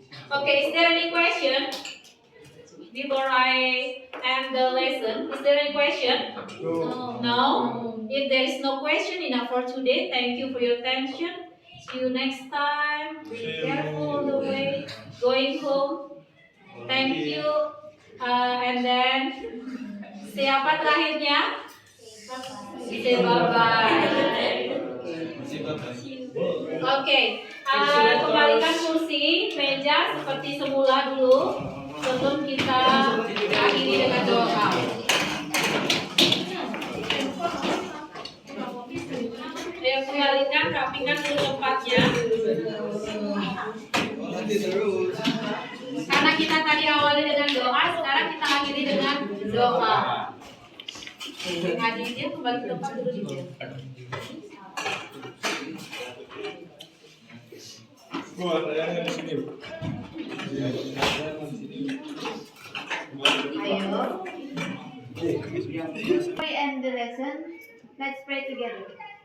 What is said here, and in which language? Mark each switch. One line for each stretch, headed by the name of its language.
English: Okay, is there any question before I end the lesson? Is there any question? No. If there is no question, enough for today. Thank you for your attention. See you next time. Be careful on the way going home. Thank you. And then
Indonesian: siapa terakhirnya?
English: Say bye-bye.
Indonesian: Oke, kembalikan kursi, meja seperti semula dulu sebelum kita akhiri dengan doa. Ayo kembalikan, rapikan dulu tempatnya. Karena kita tadi awali dengan doa, sekarang kita akhiri dengan doa. Ngaji dia kembali ke tempat dulu dia. Ayo.
English: Before we end the lesson, let's pray together.